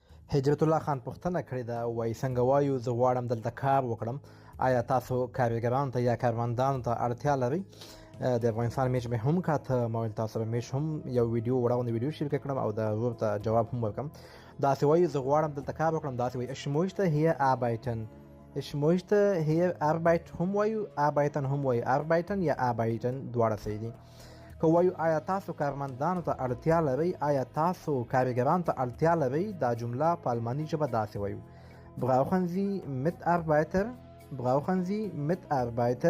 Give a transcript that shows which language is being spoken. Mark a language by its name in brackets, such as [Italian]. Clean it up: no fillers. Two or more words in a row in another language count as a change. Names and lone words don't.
[Pashto] هجرت الله خان پوښتنه کړې ده، وایي څنګه وایو زه غواړم دلته کار وکړم، آیا تاسو کارګرانو ته یا کاروندانو ته اړتیا لرئ؟ د افغانستان میچ مې هم کاته، ما ویل تاسو سره میچ هم یو ویډیو وړه غوندې ویډیو شریکه کړم او د ورور ته جواب هم ورکړم. داسې وایي زه غواړم دلته کار وکړم، داسې وایي [German] ich möchte hier arbeiten. ich möchte hier arbeit [Pashto] هم وایو، arbeiten هم وایو، arbeiten یا arbeiten دواړه صحیح دي. که وایو آیا تاسو کارمندانو ته اړتیا لرئ، آیا تاسو کارګرانو ته اړتیا لرئ، دا جمله په الماني ژبه داسې وایو: [German] brauchen Sie Mitarbeiter brauchen Sie Mitarbeiter.